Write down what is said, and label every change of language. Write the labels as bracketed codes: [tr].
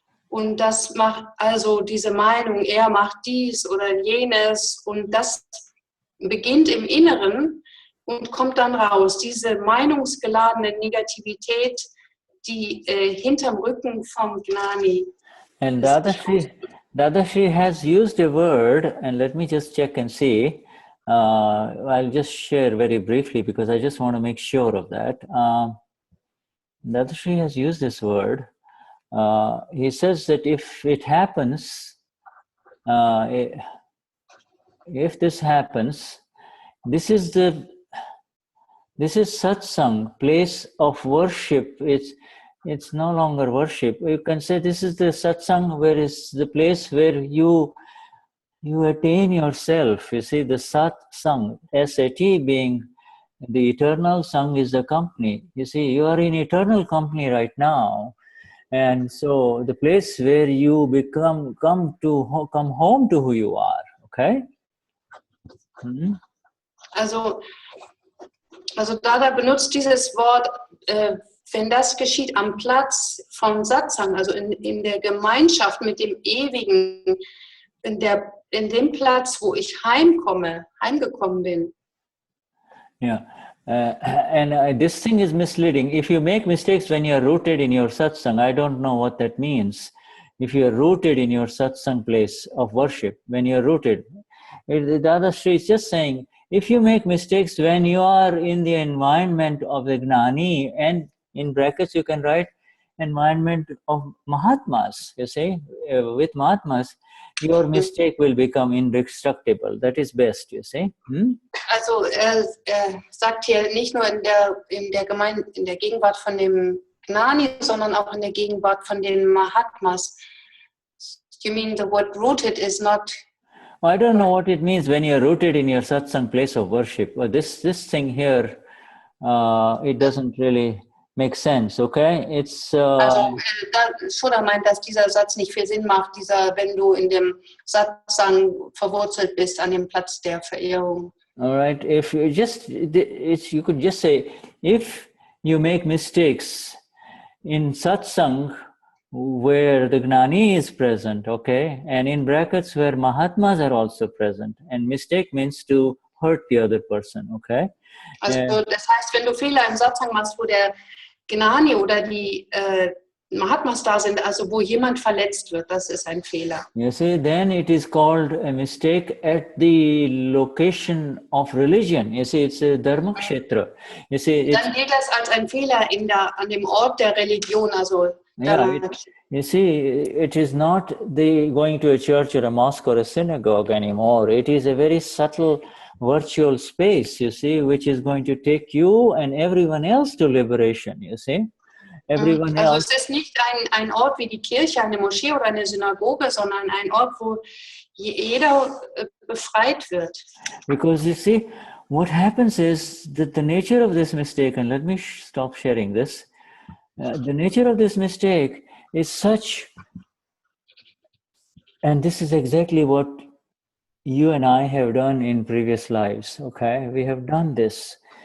[de] Und das macht also diese Meinung, er macht dies oder jenes, und das beginnt im Inneren und kommt dann raus. Diese meinungsgeladene Negativität, die hinterm Rücken vom Gnani. [en] And Dadashri has used a word, and let me just check and see. I'll just share very briefly because I just want to make sure of that. Dadashri has used this word. He says that if it happens, if this happens, this is satsang, place of worship. It's no longer worship. You can say this is the satsang, where is the place where you attain yourself. You see, the satsang, S-A-T, being the eternal sang is the company. You see, you are in eternal company right now. And so the place where you come home to who you are, okay? [de] Also Dada benutzt dieses Wort, wenn das geschieht am Platz vom Satsang, also in der Gemeinschaft mit dem Ewigen, in dem Platz, wo ich heimgekommen bin. [en] Yeah, and this thing is misleading. If you make mistakes when you are rooted in your satsang, I don't know what that means. If you are rooted in your satsang place of worship, when you are rooted, Dadashri is just saying, if you make mistakes when you are in the environment of the Gnani, and in brackets you can write environment of Mahatmas, you see, with Mahatmas, your mistake will become indestructible. That is best, you see. [de] Also sagt hier nicht nur in der Gegenwart von dem Gnani, sondern auch in der Gegenwart von den Mahatmas. [en] You mean the word rooted is not... I don't know what it means when you're rooted in your satsang place of worship. But this thing here, it doesn't really make sense, okay? It's... [de] Also Shuddha meint, dass dieser Satz nicht viel Sinn macht, wenn du in dem Satsang verwurzelt bist, an dem Platz der Verehrung. [en] All right, if you you could just say, if you make mistakes in satsang where the Gnani is present, okay, and in brackets where Mahatmas are also present, and mistake means to hurt the other person, okay? [de] Also das heißt, wenn du Fehler im Satsang machst, wo der Gnani oder die Mahatmas da sind, also wo jemand verletzt wird, das ist ein Fehler. [en] You see, then it is called a mistake at the location of religion. You see, it's a dharma kshetra. You see, [de] dann gilt das als ein Fehler an dem Ort der Religion, also [en] you see, it is not going to a church or a mosque or a synagogue anymore. It is a very subtle virtual space, you see, which is going to take you and everyone else to liberation, you see. Everyone [de] also [en] else. [de] es ist nicht ein Ort wie die Kirche, eine Moschee oder eine Synagoge, sondern ein Ort, wo jeder befreit wird. [en] Because you see, what happens is that the nature of this mistake, and let me stop sharing this, the nature of this mistake is such, and this is exactly what you and I have done in previous lives, okay? We have done this.